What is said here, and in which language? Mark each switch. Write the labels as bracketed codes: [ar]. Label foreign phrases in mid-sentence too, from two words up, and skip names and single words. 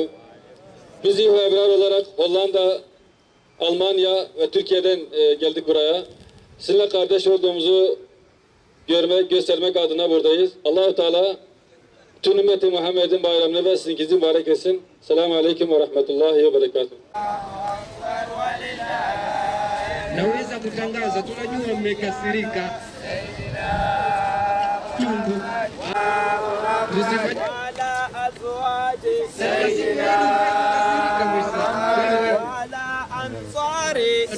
[tr] Biz İHO Ebrar olarak Hollanda, Almanya ve Türkiye'den geldik buraya. Sizinle kardeş olduğumuzu görmek, göstermek adına buradayız. Allah-u Teala tüm ümmeti Muhammed'in bayramını ve sizinkinizi mübarek etsin. [ar] السلام عليكم ورحمة الله وبركاته. [sw] Naweza kutangaza, tunajua mmekasirika. Chungu. Tusifanye [ar] على أزواجي sayyidina على الأنصاري